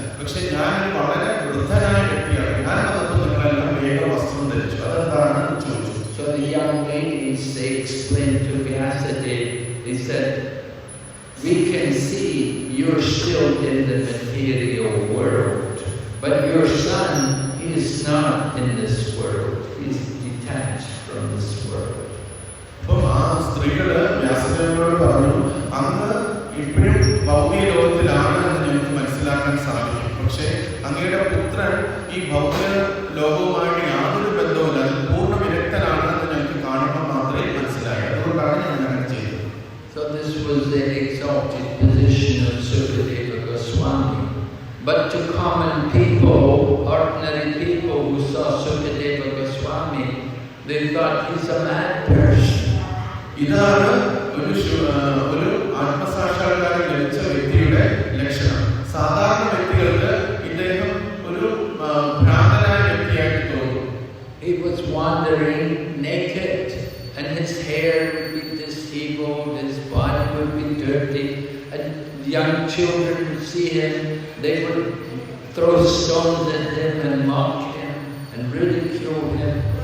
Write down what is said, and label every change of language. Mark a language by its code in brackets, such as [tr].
[ml] പക്ഷെ ഞാനൊരു വളരെ വൃദ്ധനായ വ്യക്തിയാണ്, ഞാൻ വന്നപ്പോൾ നിങ്ങളെല്ലാം വേഗം വസ്ത്രം ധരിച്ചു, അതെന്താണെന്ന് ചോദിച്ചു. [en] So the young ladies, they explained to Vyasadeva, they said, we can see you're still in the material world, but your son, he is not in this world. He's detached from this world. [ml] അപ്പോൾ ആ സ്ത്രീകള് വ്യാസദേവനോട് പറഞ്ഞു, അങ്ങ് ഇപ്പോഴും ഭൗതിക ലോകത്തിലാണ് എന്ന് ഞങ്ങൾക്ക് മനസ്സിലാക്കാൻ സാധിക്കും. പക്ഷേ അങ്ങയുടെ പുത്രൻ ഈ ഭൗതിക ലോകവുമായിട്ട് യാതൊരു ബന്ധവുമില്ല, അത് പൂർണ്ണ വിരക്തനാണ് എന്ന് ഞങ്ങൾക്ക് കാണുമ്പോൾ മാത്രമേ മനസ്സിലായി. അതുകൊണ്ടാണ് ഞാൻ അങ്ങനെ ചെയ്തത്. [en] So this was the exalted position of Sukadeva Goswami. But to common people, ordinary people who saw Sukadeva Goswami, they thought he's a mad person. [ml] ഇതാണ് ഒരു ആത്മസാക്ഷാത്കാരം ലഭിച്ച വ്യക്തിയുടെ ലക്ഷണം. സാധാരണ വ്യക്തികൾക്ക് ഇദ്ദേഹം ഒരു ഭ്രാന്തനായ വ്യക്തിയായിട്ട് തോന്നും. [en] He was wandering naked, and his hair would be disheveled, his body would be dirty, and young children would see him, they would throw stones at him and mock him and ridicule him.